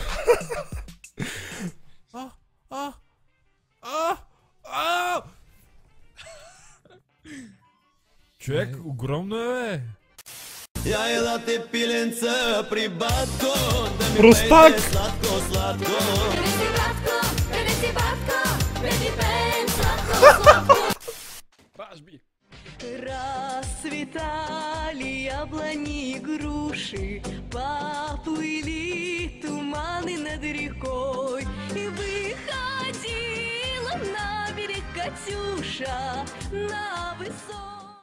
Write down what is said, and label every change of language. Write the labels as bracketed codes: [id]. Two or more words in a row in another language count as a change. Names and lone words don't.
[bg] Човек, огромно е, бе! Яйлате пиленца при батко, да ми Простак! пейте сладко-сладко. Принеси батко, принеси батко, принеси пеем сладко-сладко. Пажби! [ru] Расцветали яблони и груши, поплыли туманы над рекой, и выходила на берег Катюша на высот.